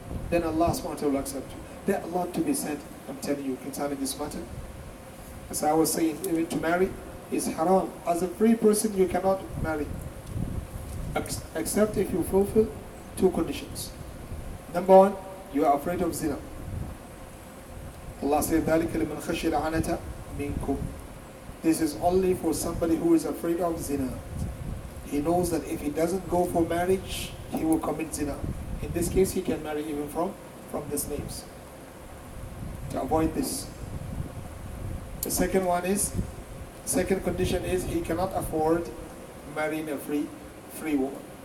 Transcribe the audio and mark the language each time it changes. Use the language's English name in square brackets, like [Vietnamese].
[English] Then Allah subhanahu wa ta'ala will accept you. There's a lot to be said, I'm telling you, concerning this matter. As I was saying, even to marry is haram. As a free person, you cannot marry. Except if you fulfill two conditions. Number one, you are afraid of zina. Allah said, [Arabic] ذَلِكَ لِمَنْ خَشِيَ الْعَنَةَ مِنْكُمْ. [English] This is only for somebody who is afraid of zina. He knows that if he doesn't go for marriage, he will commit zina. In this case, he can marry even from the slaves. To avoid this. The second condition is he cannot afford marrying a free woman.